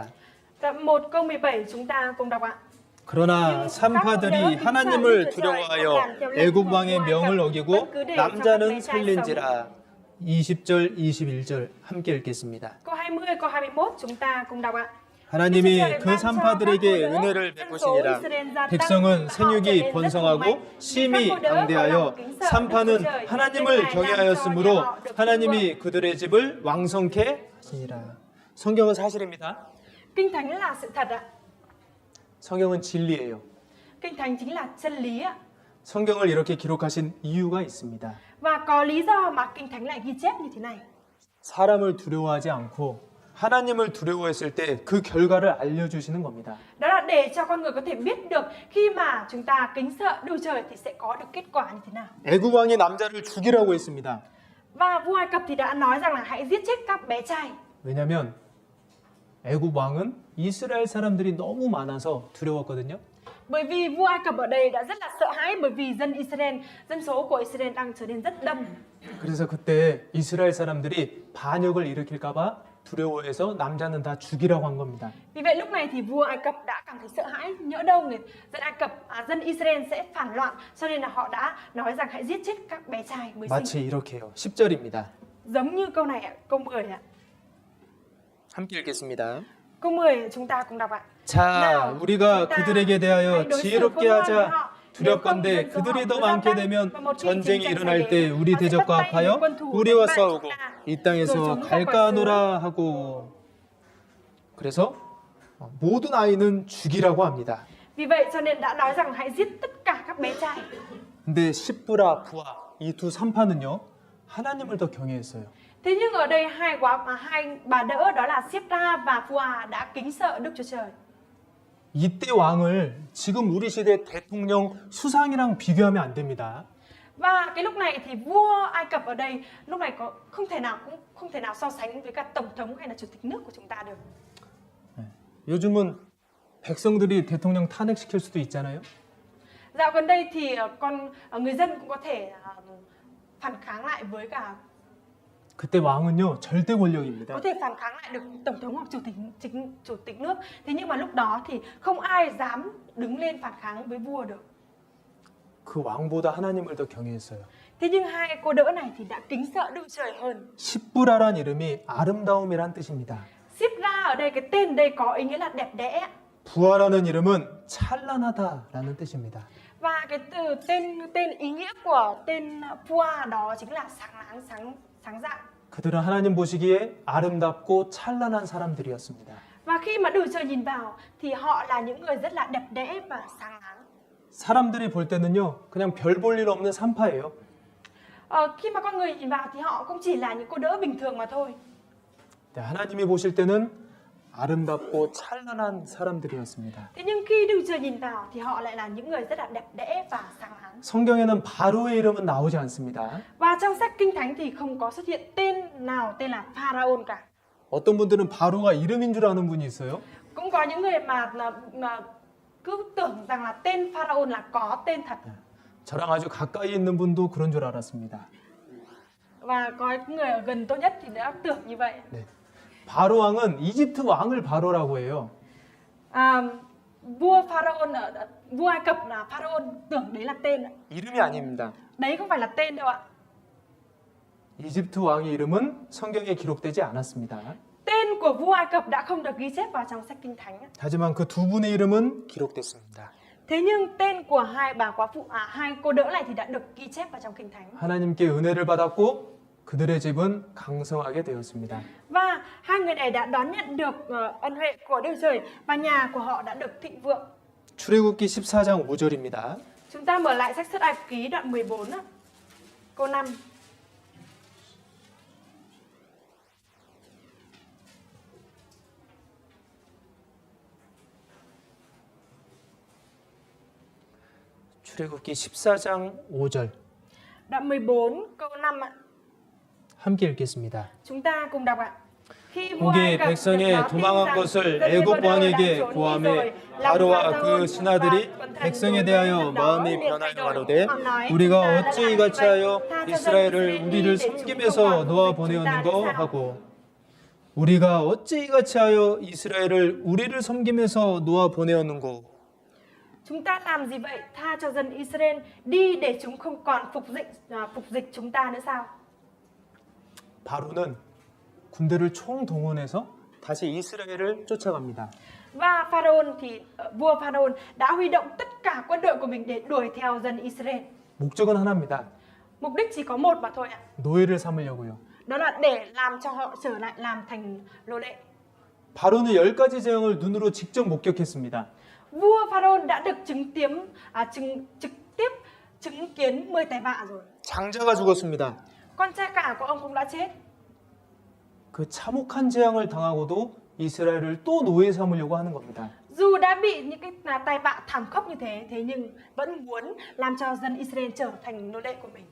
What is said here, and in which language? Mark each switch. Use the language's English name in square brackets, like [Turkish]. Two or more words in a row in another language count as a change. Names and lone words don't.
[Vietnamese] Đoạn 1 câu 17 chúng ta cùng đọc ạ. [Korean] 그러나 산파들이 하나님을 두려워하여 애굽 왕의 명을 어기고 남자는 살린지라. 20절, 21절 함께 읽겠습니다. [Vietnamese] Câu 20, câu 21 chúng ta cùng đọc ạ. [Korean] 하나님이 그 산파들에게 은혜를 베푸시니라. 백성은 생육이 번성하고 심히 강대하여 산파는 하나님을 경외하였으므로 하나님이 그들의 집을 왕성케 하시니라. 성경은 사실입니다. [Vietnamese] Kinh Thánh là sự thật ạ. [Korean] 성경은 진리예요. [Vietnamese] Kinh Thánh chính là chân lý ạ. [Korean] 성경을 이렇게 기록하신 이유가 있습니다. [Vietnamese] Và có lý do mà Kinh Thánh lại ghi chép như thế này. [Korean] 사람을 두려워하지 않고 하나님을 두려워했을 때 그 결과를 알려주시는 겁니다. [Vietnamese] Đó là để cho con người có thể biết được khi mà chúng ta kính sợ Đức Trời thì sẽ có được kết quả như thế nào. [Korean] 애굽 왕이 남자를 죽이라고 했습니다. [Vietnamese] Và vua Ai Cập thì đã nói rằng là hãy giết chết các bé trai. [Korean] 왜냐하면 애굽 왕은 이스라엘 사람들이 너무 많아서 두려웠거든요. [Vietnamese] Bởi vì vua Ai Cập ở đây đã rất là sợ hãi bởi vì dân số của Israel đang trở nên rất đông. [Korean] 그래서 그때 이스라엘 사람들이 반역을 일으킬까봐 두려워해서 남자는 다 죽이라고 한 겁니다. [Vietnamese] Vì vậy lúc này thì vua Ai Cập đã cảm thấy sợ hãi, nhỡ đâu dân Israel sẽ phản loạn, cho nên là họ đã nói rằng hãy giết chết các bé trai mới sinh. [Korean] 마치 이렇게요. 10절입니다. [Vietnamese] Giống như câu này ạ, câu 10 ạ. [Korean] 함께 읽겠습니다. [Vietnamese] Câu 10 chúng ta cùng đọc ạ. [Korean] 자, 우리가 그들에게 대하여 지혜롭게 하자. 두렵건대 그들이 더 많게 되면 전쟁이 일어날 때 우리 대적과 합하여 우리와 싸우고 이 땅에서 갈까노라 하고. 그래서 모든 아이는 죽이라고 합니다. [Vietnamese] Vì vậy cho nên đã nói rằng hãy giết tất cả các bé trai. [Korean] 근데 십부라 부하 이 두 산파는요 하나님을 더 경외했어요. [Vietnamese] Thế nhưng ở đây hai bà đỡ đó là Sipra và Phua đã kính sợ Đức Chúa Trời. [Korean] 이때 왕을 지금 우리 시대 대통령 수상이랑 비교하면 안 됩니다. [Vietnamese] Và cái lúc này thì vua Ai Cập ở đây lúc này không thể nào so sánh với các tổng thống hay là chủ tịch nước của chúng ta được. [Korean] 요즘은 백성들이 대통령 탄핵시킬 수도 있잖아요. [Vietnamese] Dạo gần đây thì người dân cũng có thể phản kháng lại với cả [Korean] 그때 왕은요 절대 권력입니다. [Vietnamese] có thể phản kháng lại được tổng thống hoặc chủ tịch nước. Thế nhưng mà lúc đó thì không ai dám đứng lên phản kháng với vua được. [Korean] 그 왕보다 하나님을 더 경외했어요. [Vietnamese] Thế nhưng hai cô đỡ này thì đã kính sợ Đức Trời hơn. [Korean] 십부라란 이름이 아름다움이란 뜻입니다. [Vietnamese] Sipra ở đây cái tên đây có ý nghĩa là đẹp đẽ. [Korean] 부하라는 이름은 찬란하다라는 뜻입니다. [Vietnamese] Và cái từ tên ý nghĩa của tên Pua đó chính là sáng rạng. [Korean] 그들은 하나님 보시기에 아름답고 찬란한 사람들이었습니다. [Vietnamese] Và khi mà Đức Trời nhìn vào thì họ là những người rất là đẹp đẽ và sáng láng. [Korean] 사람들이 볼 때는요 그냥 별 볼 일 없는 산파예요. [Vietnamese] Khi mà con người nhìn vào thì họ cũng chỉ là những cô đỡ bình thường mà thôi. [Korean] 하나님이 보실 때는 아름답고 찬란한 사람들이었습니다. [Vietnamese] Thế nhưng khi Đức Trời nhìn vào thì họ lại là những người rất là đẹp đẽ và sáng láng. [Korean] 성경에는 바로의 이름은 나오지 않습니다. [Vietnamese] Và trong sách Kinh Thánh thì không có xuất hiện tên nào tên là Pharaoh cả. [Korean] 어떤 분들은 바로가 이름인 줄 아는 분이 있어요. [Vietnamese] Cũng có những người mà cứ tưởng rằng là tên Pharaoh là có tên thật. [Korean] 저랑 아주 가까이 있는 분도 그런 줄 알았습니다. [Vietnamese] Và có người ở gần tôi nhất thì đã tưởng như vậy. [Korean] 네. 바로 왕은 이집트 왕을 바로라고 해요. [Vietnamese] Vua Pharaoh vua Ai Cập là Pharaoh, tưởng đấy là tên ạ. [Korean] 이름이 아닙니다. [Vietnamese] Đấy không phải là tên đâu ạ. [Korean] 이집트 왕의 이름은 성경에 기록되지 않았습니다. [Vietnamese] Tên của vua Ai Cập đã không được ghi chép vào trong sách Kinh Thánh. [Korean] 하지만 그 두 분의 이름은 기록됐습니다. [Vietnamese] Thế nhưng tên của hai bà quá phụ, hai cô đỡ này thì đã được ghi chép vào trong Kinh Thánh. [Korean] 하나님께 은혜를 받았고 그들의 집은 강성하게 되었습니다. [Vietnamese] Và hai người này đã đón nhận được ân huệ của Đức Trời và nhà của họ đã được thịnh vượng. [Korean] 출애굽기 14장 5절입니다. [Vietnamese] Chúng ta mở lại sách Xuất Ai Cập Ký đoạn 14 câu 5. [Korean] 출애굽기 14장 5절 [Vietnamese] Đoạn 14 câu 5 ạ. [Korean] 함께 읽겠습니다. [Vietnamese] Chúng ta cùng đọc ạ. Khi vua Ai [Korean] 거기에 [Vietnamese] Cập được [Korean] 백성의 [Vietnamese] báo tin [Korean] 도망한 [Vietnamese] rằng [Korean] 것을 [Vietnamese] dân [Korean] 애굽 [Vietnamese] Hê-bơ-đơ đã [Korean] 왕에게 [Vietnamese] trốn đi [Korean] 고하매 [Vietnamese] rồi, [Korean] 바로와 [Vietnamese] lòng [Korean] 그 [Vietnamese] Pharaoh [Korean] 신하들이 [Vietnamese] và quần thần [Korean] 백성에 [Vietnamese] đối với [Korean] 대하여 [Vietnamese] dân đó [Korean] 마음이 [Vietnamese] liền thay [Korean] 변하여 [Vietnamese] đổi. [Korean] 가로되 [Vietnamese] Họ nói, [Korean] 우리가 [Vietnamese] chúng ta đã [Korean] 어찌 [Vietnamese] làm như [Korean] 이같이 [Vietnamese] vậy, [Korean] 하여 [Vietnamese] tha cho dân [Korean] 이스라엘을 [Vietnamese] Israel [Korean] 우리를 [Vietnamese] đi để chúng không [Korean] 섬김에서 [Vietnamese] còn [Korean] 놓아 [Vietnamese] phục dịch chúng ta [Korean] 보내었는 [Vietnamese] nữa [Korean] 거 [Vietnamese] sao? [Korean] 하고 우리가 어찌 이같이 하여 이스라엘을 우리를 섬김에서 놓아 보내었는 거 [Vietnamese] Chúng ta làm gì vậy? Tha cho dân Israel đi để chúng không còn phục dịch chúng ta nữa sao? [Korean] 바로는 군대를 총동원해서 다시 이스라엘을 쫓아갑니다. [Vietnamese] Và Pharaoh thì vua Pharaoh đã huy động tất cả quân đội của mình để đuổi theo dân Israel. [Korean] 목적은 하나입니다. [Vietnamese] Mục đích chỉ có một mà thôi ạ. [Korean] 노예를 삼으려고요. [Vietnamese] Đó là để làm cho họ trở lại làm thành nô lệ. [Korean] 바로는 10가지 재앙을 눈으로 직접 목격했습니다. [Vietnamese] Vua Pharaoh đã được trực tiếp chứng kiến 10 tai vạ rồi. [Korean] 장자가 죽었습니다. [Vietnamese] Con trai cả của ông cũng đã chết. [Korean] 그 참혹한 재앙을 당하고도 이스라엘을 또 노예 삼으려고 하는 겁니다. [Vietnamese] Dù đã bị những cái tai vạ thảm khốc như thế nhưng vẫn muốn làm cho dân Israel trở thành nô lệ của mình.